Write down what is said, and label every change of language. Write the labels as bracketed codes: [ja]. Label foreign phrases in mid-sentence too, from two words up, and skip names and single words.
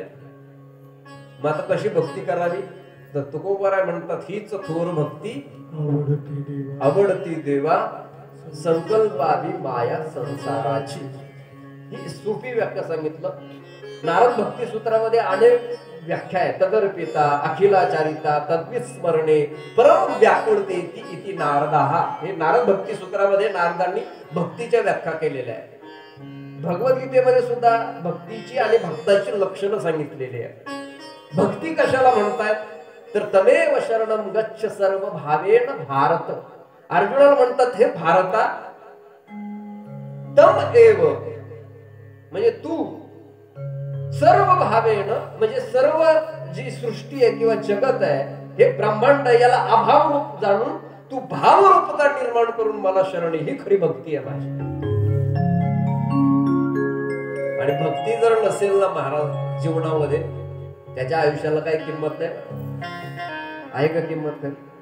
[mr] मग आता कशी भक्ती करावी? तर तुकोबाराय म्हणतात, हीच थोर भक्ती आवडती देवा, संकल्पावी माया संसाराची. ही सोपी व्याख्या सांगितलं. नारद भक्ती सूत्रामध्ये अनेक व्याख्या आहेत. [sa] तदर्पिता, अखिलाचारिता, तद्विस्मरणे, परम व्याकुळते इति नारदाः. [mr] हे नारद भक्ती सूत्रामध्ये नारदांनी भक्तीच्या व्याख्या केलेल्या आहेत. भगवद्गीतेमध्ये सुद्धा भक्तीची आणि भक्ताची लक्षणं सांगितलेली आहे. भक्ती कशाला म्हणतात तर [sa] तमेव शरणम गच्छ सर्व भावेन भारत. [mr] अर्जुनाला म्हणतात हे भारता [sa] तम एव [mr] म्हणजे तू [sa] सर्व भावेन [mr] म्हणजे सर्व जी सृष्टी आहे किंवा जगत आहे हे ब्रह्मांड याला अभाव रूप जाणून तू भाव रूपता निर्माण करून मला शरण ही खरी भक्ती आहे माझी. आणि भक्ती जर नसेल ना महाराज जीवनामध्ये त्याच्या आयुष्याला काही किंमत नाही आहे का किंमत नाही.